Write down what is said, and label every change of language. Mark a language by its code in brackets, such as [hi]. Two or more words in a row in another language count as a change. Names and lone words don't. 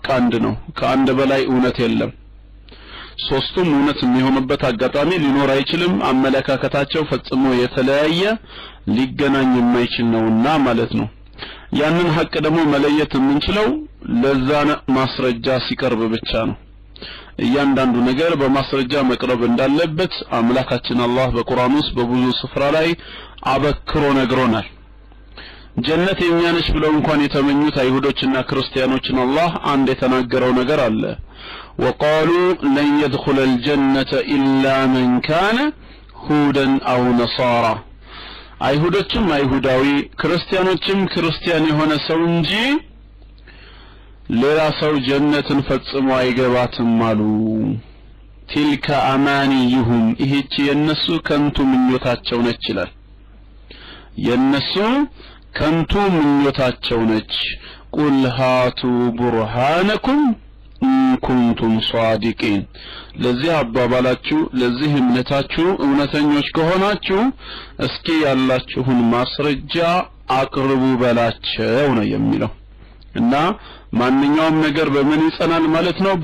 [am] አንድ ነው። ከአንድ በላይ እውነት የለም። ሶስቱም እውነት የሚሆንበት አጋጣሚ ሊኖር አይችልም። አመለካከታቸው ፈጽሞ የተለያየ ሊገናኝ የማይችል ነውና ማለት ነው። ያንን ሐቅ ደግሞ መለየት የምንችለው ለዛ ማስረጃ ሲቀርብ ብቻ ነው። እያንዳንዱ ነገር በማስረጃ መቅረብ እንዳለበት አምላካችን አላህ በቁርአን ውስጥ በብዙ ስፍራ ላይ አበክሮ ነግሮናል። ጀነት የኛ ነች ብለው እንኳን የተመኙት አይሁዶችና ክርስቲያኖችን አላህ አንድ የተናገረው ነገር አለ። [ar] وقالوا لن يدخل الجنة إلا من كان هودا أو نصارى [am] አይሁዶችም አይሁዳዊ ክርስቲያኖችም ክርስቲያን የሆነ ሰው እንጂ ሌላ ሰው ጀነትን ፈጽሞ አይገባትም አሉ። [ar] تلك أمانيهم [am] ይህች የነሱ ከንቱ ምኞታቸው ነች ይላል። የነሱ ከንቱ ምኞታቸው ነች። [ar] قل هاتوا برهانكم كنتم صادقين [am] ለዚህ አባባላችሁ ለዚህ እምነታችሁ እውነተኞች ከሆናችሁ እስኪ ያላችሁን ማስረጃ አቅርቡ በላቸው ነው የሚለው። እና ማንኛውም ነገር በምን ይጸናል ማለት ነው?